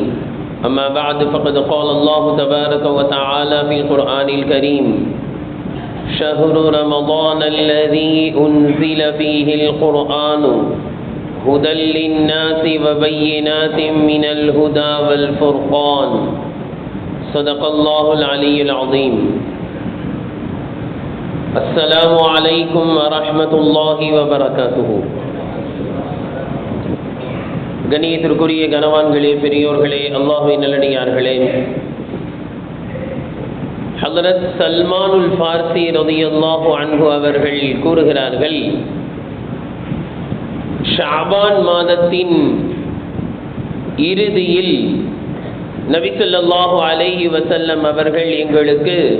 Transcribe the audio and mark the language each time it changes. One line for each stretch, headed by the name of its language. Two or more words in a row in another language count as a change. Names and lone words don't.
Arabic: أما بعد، فقد قال الله تبارك وتعالى في القرآن الكريم: شهر رمضان الذي أنزل فيه القرآن هدى للناس وبينات من الهدى والفرقان. صدق الله العلي العظيم. السلام عليكم ورحمة الله وبركاته.
Tamil: கணியத்திற்குரிய கனவான்களே, பெரியோர்களே, அல்லாஹ்வின் நல்லடியார்களே, ஹஜ்ரத் சல்மானுல் ஃபார்சி
Arabic: رضي الله عنه
Tamil: அவர்கள் கூறுகிறார்கள், ஷஅபான் மாதத்தின் இறுதியில் நபி
Arabic: صلى الله عليه وسلم
Tamil: அவர்கள் எங்களுக்கு